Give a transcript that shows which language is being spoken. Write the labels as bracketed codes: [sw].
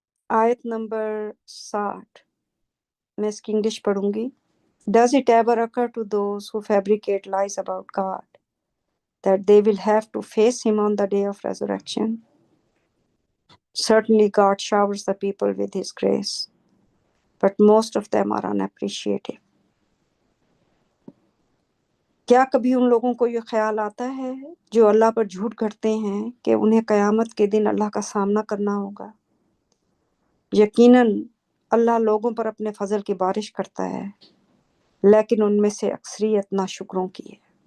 [ur] آیت نمبر 60 میں اس کی انگلش پڑھوں گی۔ [en] Does it ever occur to those who fabricate lies about God that they will have to face him on the day of resurrection? Certainly God showers the people with his grace, but most of them are unappreciative. [ur] کیا کبھی ان لوگوں کو یہ خیال آتا ہے جو اللہ پر جھوٹ گھڑتے ہیں کہ انہیں قیامت کے دن اللہ کا سامنا کرنا ہوگا؟ یقیناً اللہ لوگوں پر اپنے فضل کی بارش کرتا ہے، لیکن ان میں سے اکثریت ناشکروں کی ہے۔